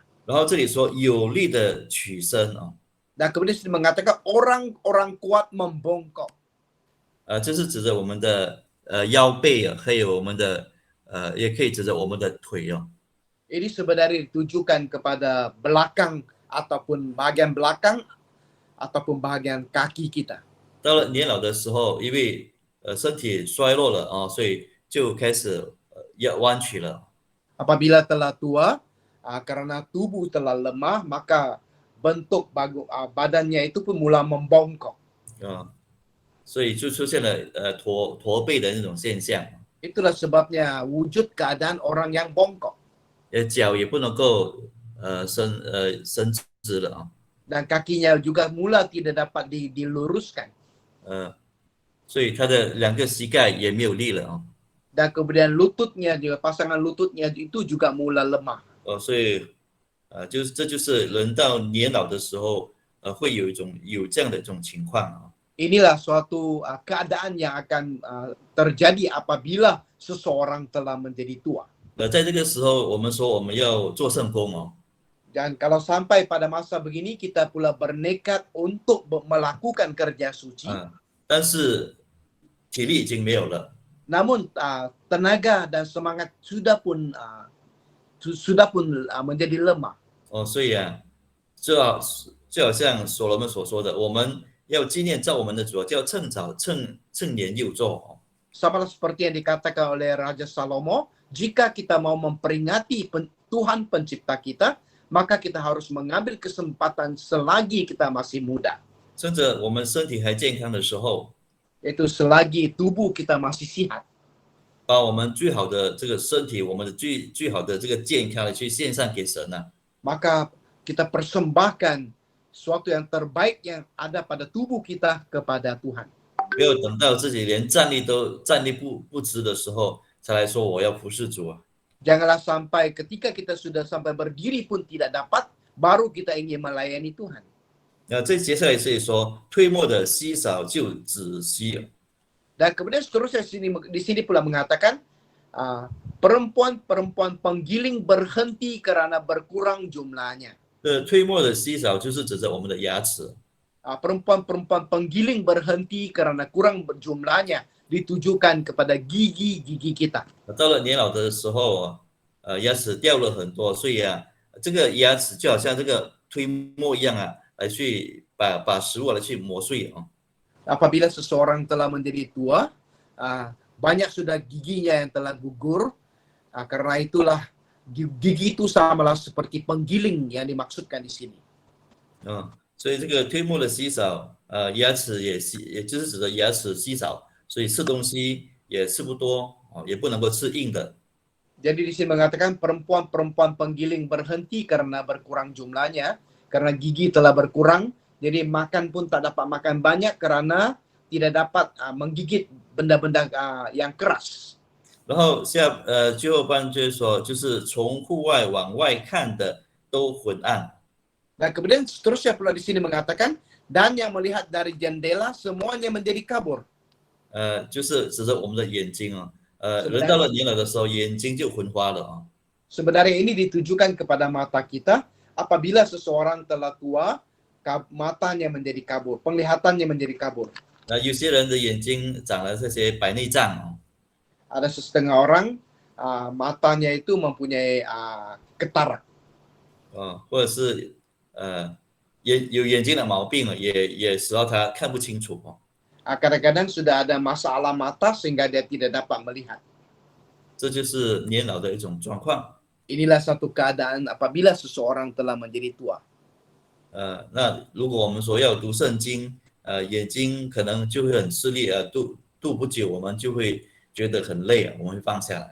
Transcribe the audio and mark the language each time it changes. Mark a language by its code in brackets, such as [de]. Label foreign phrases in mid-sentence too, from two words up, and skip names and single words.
[zh] 然后这里说有力的曲声 [ms] Dan kemudian mengatakan orang-orang kuat membongkok. [zh] 这是指着我们的腰背还有我们的也可以指着我们的腿哦。 [ms] Ini sebenarnya ditujukan kepada belakang ataupun bagian belakang ataupun bagian kaki kita. [zh] 到了年老的时候，因为身体衰弱了啊，所以就开始要弯曲了。 [ms] Apabila telah tua, karena tubuh telah lemah, maka bentuk badannya itu pun mula membongkok. [zh] 所以就出现了驼背的那种现象。 [ms] Itulah sebabnya wujud keadaan orang yang bongkok. [zh] 脚也不能够伸直了啊。 [ms] Dan kakinya juga mula tidak dapat diluruskan. [zh] 所以他的两个膝盖也没有力了啊。 [ms] Dan kemudian lututnya juga, pasangan lututnya itu juga mula lemah. [zh] 所以这就是人到年老的时候会有这样的一种情况啊。 [ms] Inilah suatu keadaan yang akan terjadi apabila seseorang telah menjadi tua. [zh] 在这个时候，我们说我们要做圣工哦。 [ms] Dan kalau sampai pada masa begini kita pula bernekat untuk melakukan kerja suci. [zh] 但是体力已经没有了。 [ms] Namun tenaga dan semangat sudah pun menjadi lemah. [zh] 所以就好像所罗门所说的，我们要纪念造我们的主，就要趁早趁年又做。 [ms] Sama seperti yang dikatakan oleh Raja Salomo, jika kita mau memperingati Tuhan pencipta kita, maka kita harus mengambil kesempatan selagi kita masih muda. [zh] 趁着我们身体还健康的时候， [ms] Yaitu selagi tubuh kita masih sihat. [zh] 把我们最好的这个身体，我们的最好的这个健康去献上给神啊。 [ms] Maka kita persembahkan sesuatu yang terbaik yang ada pada tubuh kita kepada Tuhan. [zh] 不要等到自己连站立不直的时候，才来说我要服侍主啊。 [ms] Janganlah sampai ketika kita sudah sampai berdiri pun tidak dapat, baru kita ingin melayani Tuhan. [zh] 那这接下来是说，推磨的稀少就止息。 [ms] Dan kemudian seterusnya di sini pula mengatakan, perempuan-perempuan penggiling berhenti karena berkurang jumlahnya. [zh] 推磨的稀少就是指着我们的牙齿。 [ms] Perempuan-perempuan penggiling berhenti karena kurang jumlahnya, ditujukan kepada gigi-gigi kita. [zh] 到了年老的时候牙齿掉了很多，所以这个牙齿就好像这个推磨一样来去把食物来去磨碎啊。 [ms] Apabila seseorang telah menjadi tua, banyak sudah giginya yang telah gugur. Karena itulah gigi itu samalah seperti penggiling yang dimaksudkan di sini. [zh] 所以这个推磨的稀少，牙齿也就是指的牙齿稀少，所以吃东西也吃不多，也不能够吃硬的。 [ms] Jadi di sini mengatakan perempuan-perempuan penggiling berhenti karena berkurang jumlahnya, karena gigi telah berkurang, jadi makan pun tak dapat makan banyak karena tidak dapat menggigit benda-benda yang keras. [zh] 然后最后半句说，就是从户外往外看的都昏暗。 [ms] Dan kemudian seterusnya pula di sini mengatakan, dan yang melihat dari jendela semuanya menjadi kabur. [zh] 就是指着我们的眼睛人到了年老的时候，眼睛就昏花了啊。 [ms] Sebenarnya ini ditujukan kepada mata kita. Apabila seseorang telah tua, matanya menjadi kabur, penglihatannya menjadi kabur. [zh] 有些人的眼睛长了这些白内障 [ms] Ada setengah orang matanya itu mempunyai katarak. [zh] 或者是有眼睛的毛病也使到他看不清楚 [ms] Kadang-kadang sudah ada masalah mata sehingga dia tidak dapat melihat. [zh] 这就是年老的一种状况。 [ms] Inilah satu keadaan apabila seseorang telah menjadi tua. [zh] 那如果我们说要读圣经，眼睛可能就会很吃力，读不久我们就会觉得很累，我们会放下来。